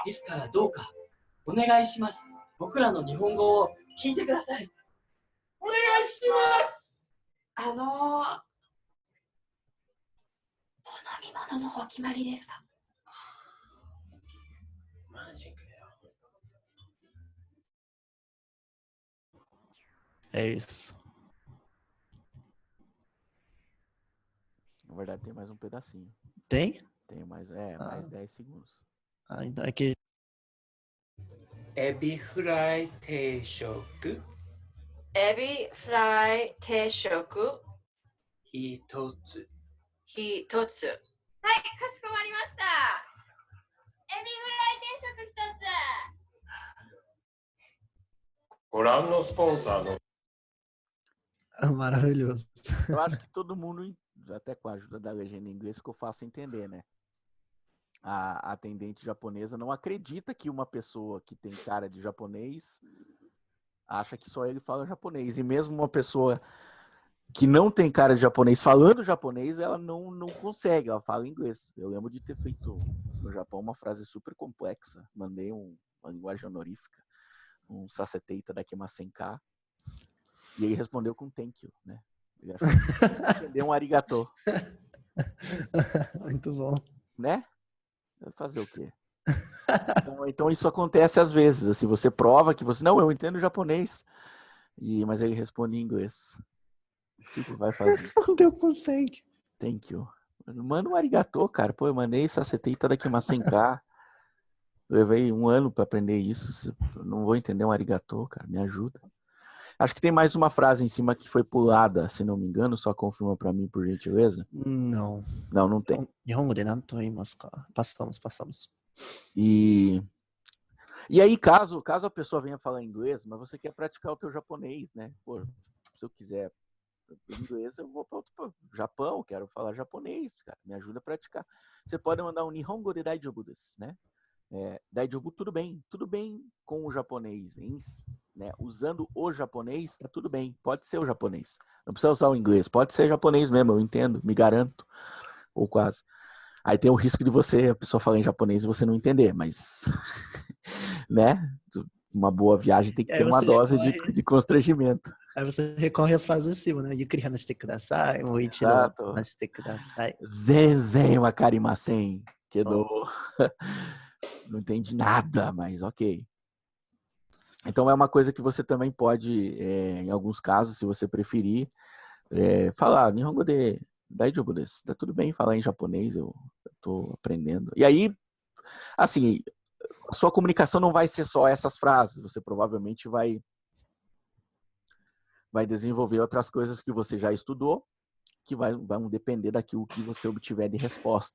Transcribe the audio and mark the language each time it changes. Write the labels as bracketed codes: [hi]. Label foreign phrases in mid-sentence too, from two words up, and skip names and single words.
[ja] ですからどうかお願いします。僕らの日本語を聞いてください。お願いします。お飲み物の方決まりですか？マジかよ。 [pt] É isso. Na verdade, tem mais um pedacinho. Tem? Tem mais, mais 10 segundos. Ah, então é que. [ja] エビフライ定食エビフライ定食一つ。一つ。はい、かしこまりました。エビフライ定食一つ。ご覧のスポンサーの [pt] Maravilhoso. Eu acho que todo mundo, até com a ajuda da legenda em inglês, ficou fácil entender, né? A atendente japonesa não acredita que uma pessoa que tem cara de japonês acha que só ele fala japonês. E mesmo uma pessoa que não tem cara de japonês falando japonês, ela não consegue, ela fala inglês. Eu lembro de ter feito no Japão uma frase super complexa. Mandei uma linguagem honorífica, um [ja] させていただけませんか. [pt] E ele respondeu com [en] thank you, [pt] né? Ele achou que entendeu um arigatô. Muito bom. Né? Fazer o quê? Então isso acontece às vezes. Assim, você prova que você... Não, eu entendo japonês. Mas ele responde em inglês. O que vai fazer? Respondeu com [en] thank you. Thank you. [pt] Manda um arigatô, cara. Pô, eu mandei [ja] させていただけませんか. [pt] Levei 1 ano para aprender isso. Eu não vou entender um arigatô, cara. Me ajuda. Acho que tem mais uma frase em cima que foi pulada, se não me engano. Só confirma para mim, por gentileza. Não. Não tem. [ja] 日本語でなんと言いますか? Passamos. [pt] E aí, caso a pessoa venha falar inglês, mas você quer praticar o teu japonês, né? Pô, se eu quiser inglês, eu vou para o Japão, quero falar japonês, cara. Me ajuda a praticar. Você pode mandar um [ja] 日本語で大丈夫です, [pt] né? Daijoubu, tudo bem com o japonês, né? Usando o japonês, tá tudo bem, pode ser o japonês, não precisa usar o inglês, pode ser japonês mesmo, eu entendo, me garanto, ou quase. Aí tem o risco de a pessoa falar em japonês e você não entender, mas, né? Uma boa viagem tem que ter uma dose de constrangimento. Aí você recorre às frases acima, né? [ja] ゆっくり話してください、もう一度 [pt] Exato. [ja] 話してください. 全然わかりません. [pt] Quedou. Só. Não entendi nada, mas ok. Então é uma coisa que você também pode, em alguns casos, se você preferir, falar [ja] 日本語で大丈夫です. [pt] Tá tudo bem falar em japonês, eu tô aprendendo. E aí, assim, a sua comunicação não vai ser só essas frases, você provavelmente vai desenvolver outras coisas que você já estudou, que vão depender daquilo que você obtiver de resposta.